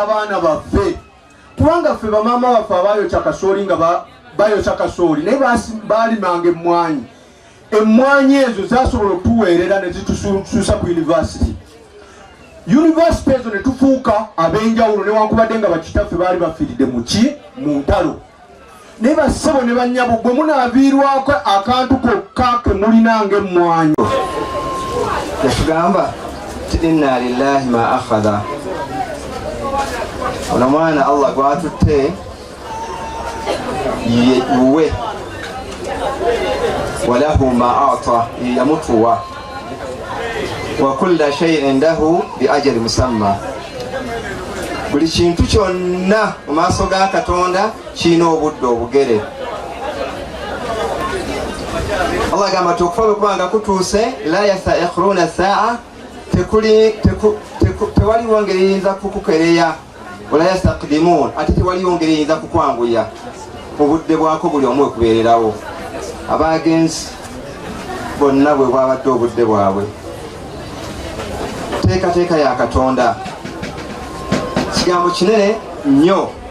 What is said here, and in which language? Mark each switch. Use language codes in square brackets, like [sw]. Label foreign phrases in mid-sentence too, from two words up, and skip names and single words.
[lg] abaana baffe kubanga ffe bamaama baffe abaayokya kasooli nga bayokya kasooli naye baalimanga emmwanyi emmwanyi ezo zasobola okutuweerera ne zitusuusa ku yunivasity ezo ne tufuuka ab'enjawulo newankubadde nga bakitaffe baali bafiiridde mu ntalo naye bassebo ne bannyabo gwe munaaviirwako akantu kokka ke mulinanga emmwanyi yatugamba ti [ar] إن لله ما أخذ [lg] ono mwana Allah gwatutte yuwe [ar] وله ما أعطى [lg] yamutuwa [ar] وكل شيء عنده بأجل مسمى [lg] buli kintu kyonna mu maaso ga Katonda kirina obudde obugere. Allah gamba tukufa kubanga kutuuse [ar] لا يستأخرون ساعة [lg] tewaliwo ngeri eyinza kukukereya [ar] ولا يستقدمون [lg] ate tewaliwo ngeri eyinza kukwanguya obudde bwako buli omu ekubeererawo abagenzi bonna bwe bwabadde obudde bwabwe teekateeka ya Katonda kigambo kinene nnyo